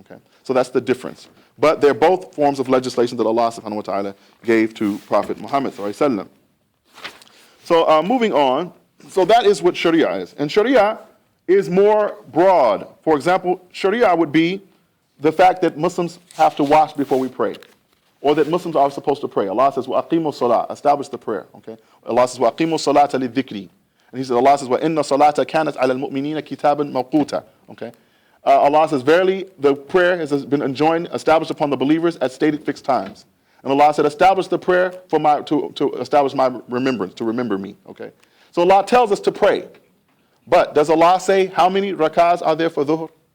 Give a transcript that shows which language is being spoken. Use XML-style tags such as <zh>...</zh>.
<en>Okay, so that's the difference. But they're both forms of legislation that Allah subhanahu wa ta'ala gave to Prophet Muhammad sallallahu alaihi wasallam. So moving on, so that is what Sharia is, and Sharia is more broad. For example, Sharia would be the fact that Muslims have to wash before we pray, or that Muslims are supposed to pray. Allah says,</en> <ar>وَأَقِيمُوا الصَّلَاةَ,</ar> <en>establish the prayer, okay?</en> <ar>Allah says, وَأَقِيمُوا الصَّلَاةَ لِلذِّكْرِ.</ar> <en>And he says, Allah says,</en> <ar>وَإِنَّ الصَّلَاةَ كَانَتْ عَلَى الْمُؤْمِنِينَ كِتَابًا مَوْقُوتًا, okay?</ar> <en>Allah says, verily, the prayer has been enjoined, established upon the believers at stated fixed times. And Allah said, establish the prayer to establish my remembrance, to remember me, okay? So Allah tells us to pray. But does Allah say how many rakahs are there for dhuhr?</en>